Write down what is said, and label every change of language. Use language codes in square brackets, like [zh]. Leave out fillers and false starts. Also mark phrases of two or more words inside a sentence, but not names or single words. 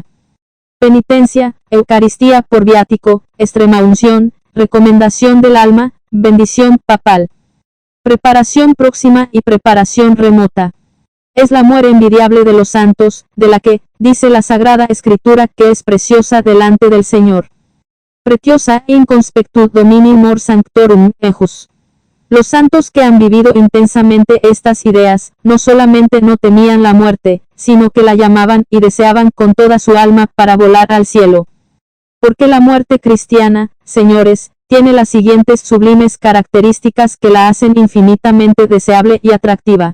[es] Penitencia, Eucaristía por viático, extremaunción, recomendación del alma, bendición papal. Preparación próxima y preparación remota. Es la muerte envidiable de los santos, de la que, dice la Sagrada Escritura que es preciosa delante del Señor. [la] Preciosa in conspectu Domini mor sanctorum ejus. [es] Los santos que han vivido intensamente estas ideas, no solamente no temían la muerte, sino que la llamaban y deseaban con toda su alma para volar al cielo. Porque la muerte cristiana, señores, tiene las siguientes sublimes características que la hacen infinitamente deseable y atractiva.